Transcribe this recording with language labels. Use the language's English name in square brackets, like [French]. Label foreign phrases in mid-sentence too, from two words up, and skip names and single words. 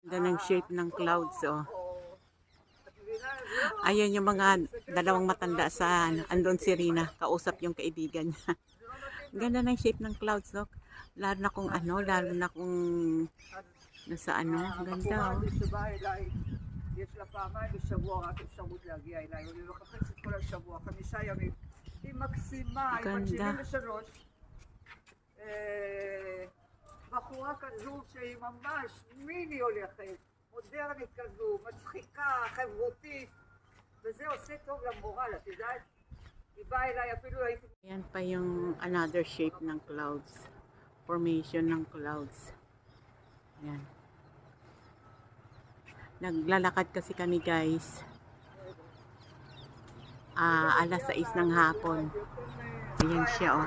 [Filipino] Ganda ng shape ng clouds, oh. Ayan yung mga dalawang matanda sa andon si Rina, kausap yung kaibigan niya. Ganda ng shape ng clouds, no? Lalo na kung ano, lalo na kung nasa ano, ganda, oh. [Hebrew] יש לה פעמיים בשבוע רק אפשרות להגיע אליי, אני מחפשת כל השבוע, 5 ימים. היא מקסימה, היא בת 73. בחורה כזו שהיא ממש מיני הולכת, מודרנית כזו, מצחיקה, חברותית, וזה עושה טוב למורל, את יודעת? היא באה אליי אפילו הייתי... [Filipino] Ayan pa yung [English] another shape [Filipino] ng clouds. Formation ng clouds. Ayan. Naglalakad kasi kami, guys. Alas 6 ng hapon. Ayan siya, oh.